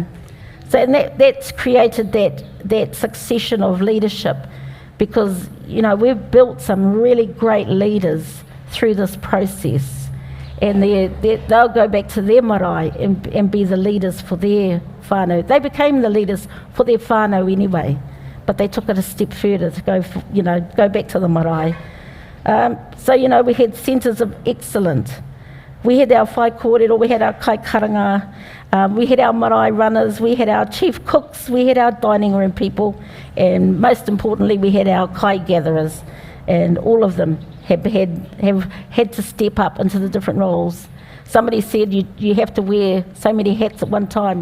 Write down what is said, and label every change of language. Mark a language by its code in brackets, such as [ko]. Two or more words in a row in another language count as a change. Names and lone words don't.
[en] So and that's created that succession of leadership, because, you know, we've built some really great leaders through this process, and they'll go back to their marae and be the leaders for their whānau. They became the leaders for their whānau anyway, but they took it a step further to go back to the marae. So, you know, we had centres of excellence. We had our [mi] whai kōrero, [en] we had our [mi] kai karanga, [en] we had our marae runners, we had our chief cooks, we had our dining room people, and most importantly, we had our kai gatherers, and all of them have had to step up into the different roles. Somebody said you have to wear so many hats at one time.